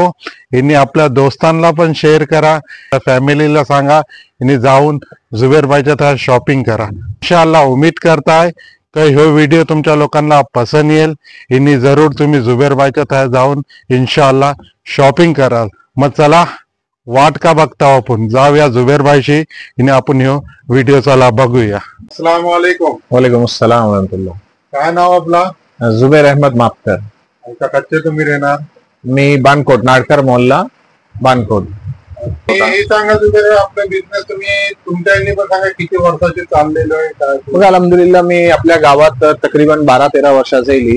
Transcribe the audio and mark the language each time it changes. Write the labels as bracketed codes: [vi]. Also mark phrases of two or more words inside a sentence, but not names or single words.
[mr] यांनी आपल्या दोस्तांना पण शेअर करा, फॅमिलीला सांगा, आणि जाऊन जुबेर भाईच्या त्या शॉपिंग करा. इन्शाअल्लाह उम्मीद करताय की हा व्हिडिओ तुमच्या लोकांना पसंत येईल. आणि जरूर तुम्ही जुबेर भाईच्या त्या जाऊन इन्शाअल्लाह शॉपिंग कराल. मग चला वाट का बघता, आपण जाऊया जुबेर भाईशी आणि आपण ह्यो व्हिडिओ चला बघूया. [ar] السلام عليكم. وعليكم السلام ورحمة الله. [mr] काय नाव आपला? जुबेर अहमद मापकर. कच्चे तुम्ही राहणार? मी बानकोट, नाडकर मोहल्ला, बानकोट. हे सांगा जुबेर, आपला बिझनेस तुम्ही तुमच्या पण सांगा किती वर्षाचे चाललेलो आहे काय? बघा अल्हम्दुलिल्लाह, मी आपल्या गावात तकरीबन 12-13 वर्षाचा येईल.